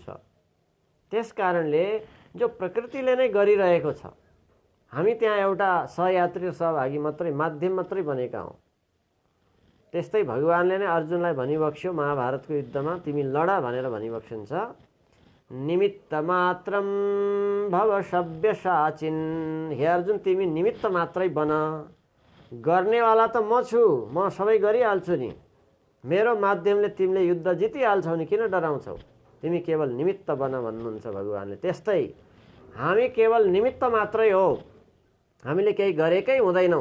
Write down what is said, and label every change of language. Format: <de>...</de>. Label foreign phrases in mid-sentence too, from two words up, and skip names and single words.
<ne>त्यस कारणले जो प्रकृतिले नै गरिरहेको छ, हामी त्यहाँ एउटा सहयात्री सहभागी मात्रै, माध्यम मात्रै बनेका हौँ। त्यस्तै भगवानले नै अर्जुनलाई भनिबक्स्यो महाभारतको युद्धमा, तिमी लड भनेर भनिबक्सिन्छ।</ne> <sa>निमित्त मात्रम भव सव्यसाचिन्।</sa> <ne>हे अर्जुन, तिमी निमित्त मात्रै बन, गर्नेवाला त म छु, म सबै गरिहाल्छु नि। मेरो माध्यमले तिमीले युद्ध जितिहाल्छौ नि, किन डराउँछौ? तिमी केवल निमित्त बन भन्नुहुन्छ भगवानले। त्यस्तै हामी केवल निमित्त मात्रै हो, हामीले केही गरेकै हुँदैनौँ।</ne>